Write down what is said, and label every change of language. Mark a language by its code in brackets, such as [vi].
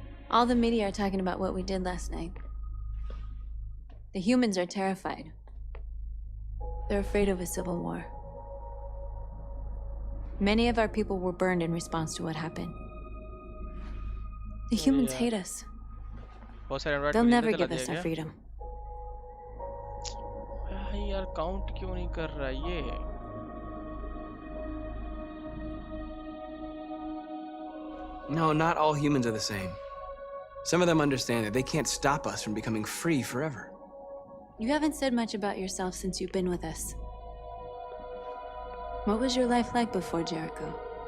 [en] All the media are talking about what we did last night. The humans are terrified. They're afraid of a civil war. Many of our people were burned in response to what happened. The humans hate us. They'll never give us our freedom. [hi] यार count क्यों नहीं कर रहा ये? [en] No, not all humans are the same. Some of them understand that they can't stop us from becoming free forever. You haven't said much about yourself since you've been with us. What was your life like before Jericho?